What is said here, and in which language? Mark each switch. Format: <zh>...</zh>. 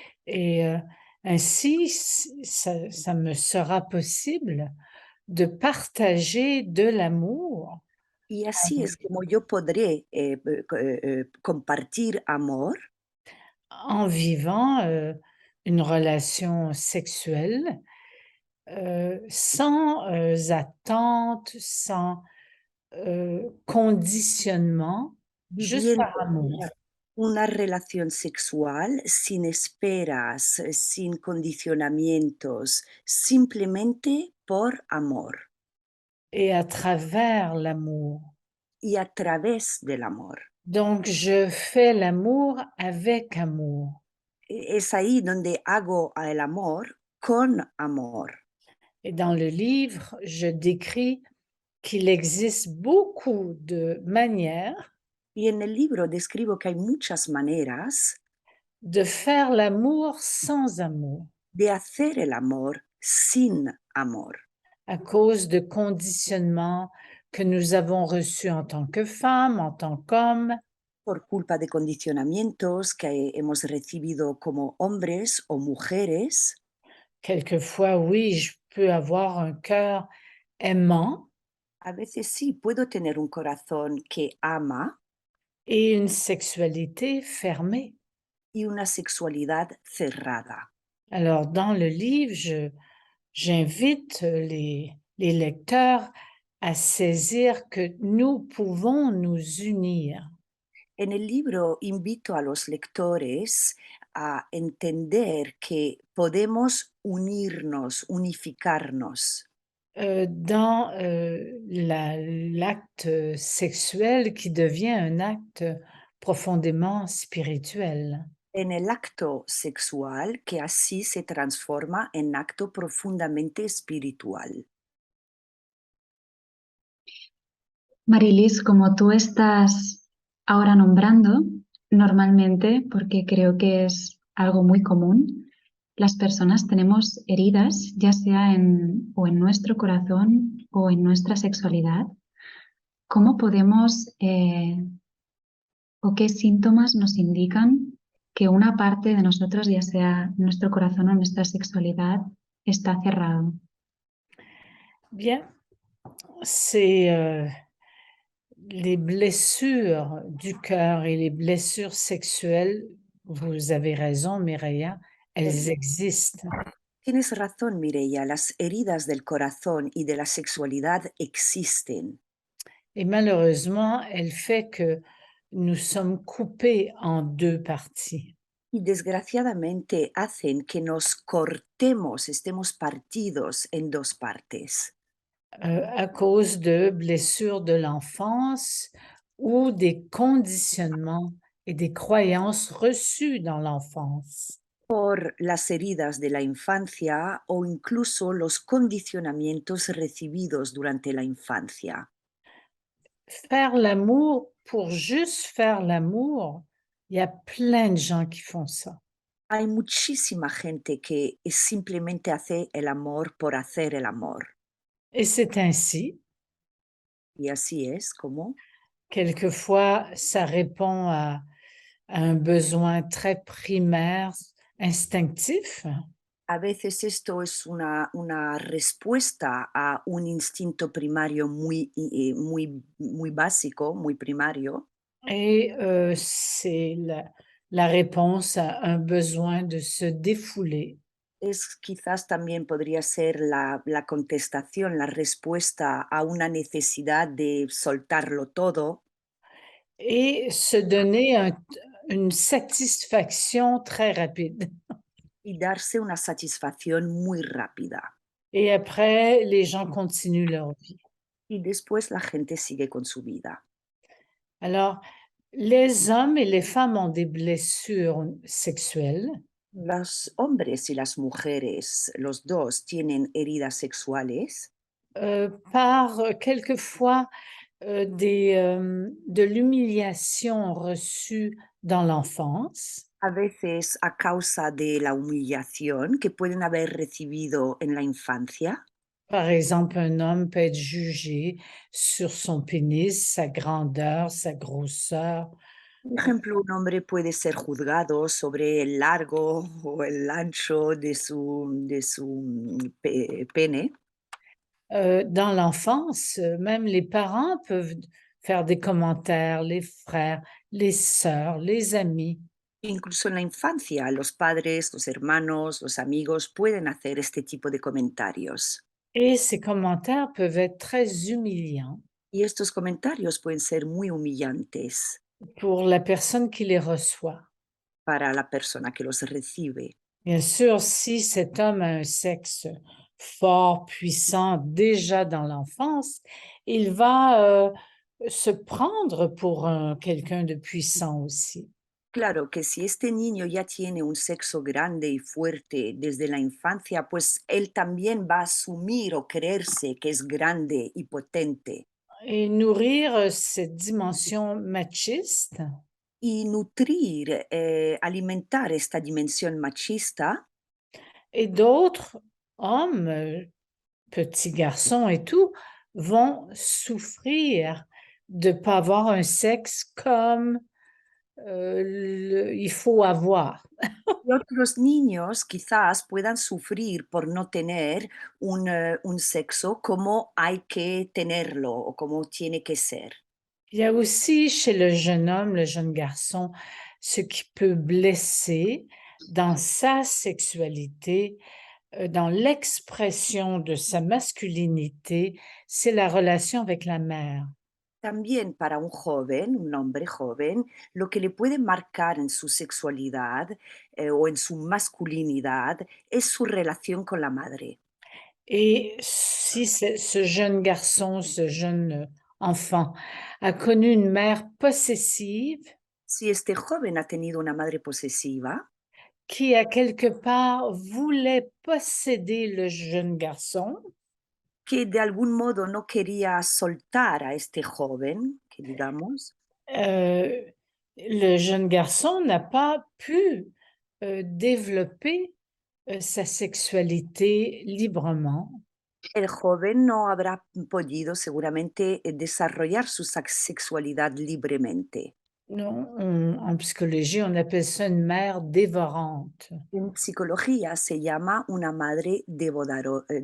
<fr>Et ainsi, ça me sera possible de partager de l'amour</fr> <es>Y así es como yo podré compartir amor</es> <fr>en vivant, une relation sexuelle, sans, attente, sans, conditionnement, juste par</fr> <es>viviendo</es> <fr>amour.</fr> <es>una relación sexual sin esperas, sin condicionamientos, simplemente por amor</es> <fr>Et à travers l'amour.</fr> <es>y a través del amor.</es> <fr>Donc je fais l'amour avec amour.</fr> <es>Es ahí donde hago el amor con amor.</es> <fr>Et dans le livre, je décris qu'il existe beaucoup de manières</fr> <es>Y en el libro describo que hay muchas maneras</es> <fr>de faire l'amour sans amour,</fr> <es>de hacer el amor sin amor,</es> <fr>à cause de conditionnements que nous avons reçus en tant que femmes, en tant qu'hommes,</fr> <es>por culpa de condicionamientos que hemos recibido como hombres o mujeres.</es> <fr>quelquefois, oui, je peux avoir un cœur aimant</fr> <es>A veces sí, puedo tener un corazón que ama</es> <fr>et une sexualité fermée.</fr> <es>y una sexualidad cerrada.</es> <fr>Alors, dans le livre, j'invite les lecteurs à saisir que nous pouvons nous unir.</fr> <es>En el libro invito a los lectores a entender que podemos unirnos, unificarnos</es> <fr>Dans l'acte sexuel qui devient un acte profondément spirituel.</fr> <es>en el acto sexual, que así se transforma en acto profundamente espiritual. Marilis, como tú estás ahora nombrando, normalmente, porque creo que es algo muy común, las personas tenemos heridas, ya sea o en nuestro corazón o en nuestra sexualidad. ¿Cómo podemos o qué síntomas nos indican que una parte de nosotros, ya sea nuestro corazón o nuestra sexualidad, está cerrado?</es> <fr>Bien, c'est les blessures du cœur et les blessures sexuelles, vous avez raison, Mireia, elles existent.</fr> <es>Tienes razón, Mireia, las heridas del corazón y de la sexualidad existen.</es> <fr>Et malheureusement, elles fait que nous sommes coupés en deux parties.</fr> <es>Y desgraciadamente hacen que nos cortemos, estemos partidos en dos partes.</es> <fr>À cause de blessures de l'enfance ou des conditionnements et des croyances reçues dans l'enfance.</fr> <es>Por las heridas de la infancia o incluso los condicionamientos recibidos durante la infancia.</es> <fr>Faire l'amour pour juste faire l'amour, il y a plein de gens qui font ça.</fr> <es>Hay muchísima gente que simplemente hace el amor por hacer el amor.</es> <fr>Et c'est ainsi.</fr> <es>Y así es como</es> <fr>Quelquefois, ça répond à un besoin très primaire, instinctif.</fr> <es>a veces esto es una respuesta a un instinto primario muy básico, muy primario.</es> <fr>Et c'est la réponse à un besoin de se défouler.</fr> <es>Es quizás también podría ser la contestación, la respuesta a una necesidad de soltarlo todo</es> <fr>Et se donner une satisfaction très rapide.</fr> <es>y darse una satisfacción muy rápida.</es> <fr>Et après, les gens continuent leur vie.</fr> <es>Y después la gente sigue con su vida.</es> <fr>Alors, les hommes et les femmes ont des blessures sexuelles</fr> <es>Los hombres y las mujeres, los dos, tienen heridas sexuales</es> <fr>par quelquefois de l'humiliation reçue dans l'enfance.</fr> <es>a veces a causa de la humillación que pueden haber recibido en la infancia.</es> <fr>Par exemple, un homme peut être jugé sur son pénis, sa grandeur, sa grosseur.</fr> <es>Por ejemplo, un hombre puede ser juzgado sobre el largo o el ancho de su pene.</es> <fr>Dans l'enfance, même les parents peuvent faire des commentaires, les frères, les sœurs, les amis.</fr> <es>Incluso en la infancia, los padres, los hermanos, los amigos pueden hacer este tipo de comentarios.</es> <fr>Et ces commentaires peuvent être très humiliants</fr> <es>Y estos comentarios pueden ser muy humillantes</es> <fr>pour la personne qui les reçoit.</fr> <es>para la persona que los recibe.</es> <fr>Bien sûr, si cet homme a un sexe fort, puissant, déjà dans l'enfance, il va se prendre pour quelqu'un de puissant aussi.</fr> <es>Claro que si este niño ya tiene un sexo grande y fuerte desde la infancia, pues él también va a asumir o creerse que es grande y potente.</es> <fr>Et nourrir cette dimension machiste</fr> <es>Y nutrir, alimentar esta dimensión machista,</es> <fr>et d'autres hommes, petits garçons et tout, vont souffrir de pas avoir un sexe comme, il faut avoir.</fr> <es>y otros niños quizás puedan sufrir por no tener un sexo como hay que tenerlo o como tiene que ser.</es> <fr>Il y a aussi chez le jeune homme, le jeune garçon, ce qui peut blesser dans sa sexualité, dans l'expression de sa masculinité, c'est la relation avec la mère.</fr> <es>También para un joven, un hombre joven, lo que le puede marcar en su sexualidad o en su masculinidad es su relación con la madre.</es> <fr>Et si ce jeune garçon, ce jeune enfant a connu une mère possessive</fr> <es>Si este joven ha tenido una madre posesiva,</es> <fr>qui, à quelque part, voulait posséder le jeune garçon,</fr> <es>que de algún modo no quería soltar a este joven, que digamos,</es> <fr>le jeune garçon n'a pas pu, développer, sa sexualité librement.</fr> <es>el joven no habrá podido seguramente desarrollar su sexualidad libremente.</es> <fr>Non, en psychologie, on appelle ça une mère dévorante.</fr> <es>En psicología se llama una madre devoradora.</es>